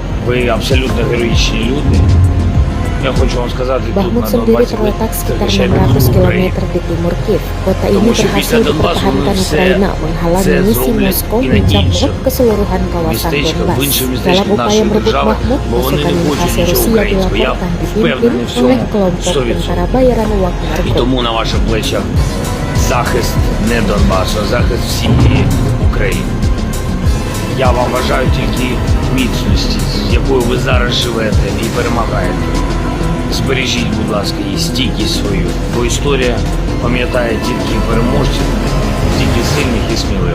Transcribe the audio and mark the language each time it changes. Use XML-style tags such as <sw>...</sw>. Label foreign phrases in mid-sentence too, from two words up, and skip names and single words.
<id>Bakhmut sendiri terletak sekitar 600 km di timur Kiev. Kota ini berhasil dipertahankan Ukraina menghalangi misi Moskow mencaplok keseluruhan kawasan Donbas. Dalam upaya merebut Bakhmut, pasukan invasi Rusia dilaporkan dipimpin oleh kelompok tentara bayaran uang tersebut.</id> <uk>Тому на ваших плечах захист не Донбасу, а захист всієї України. Я вам бажаю тільки міцності, з якою ви зараз живете і перемагаєте. Збережіть, будь ласка, і стійкість свою, бо історія пам'ятає тільки переможців, тільки сильних і сміливих.</uk>